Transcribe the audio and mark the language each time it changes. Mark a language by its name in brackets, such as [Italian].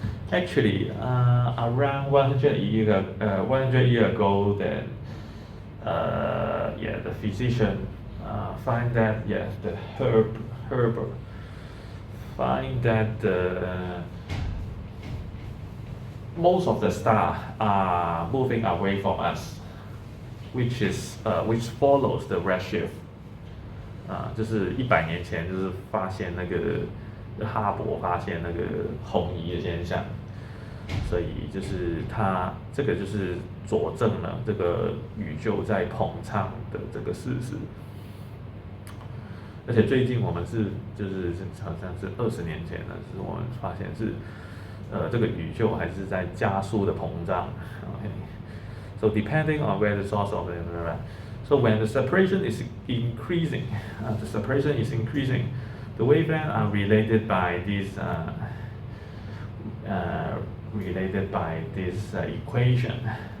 [English] Actually, around 100 years ago, then the physician find that the Herbert find that most of the stars are moving away from us, which follows the redshift. [Chinese] 就是100年前就是发现那个哈勃发现那个红移的现象，所以就是它这个就是佐证了这个宇宙在膨胀的这个事实。而且最近我们就是好像是20年前的是我们发现是这个宇宙还是在加速的膨胀。 [English] Okay. So depending on where the source of so when the separation is increasing, the wavelengths are related by this equation.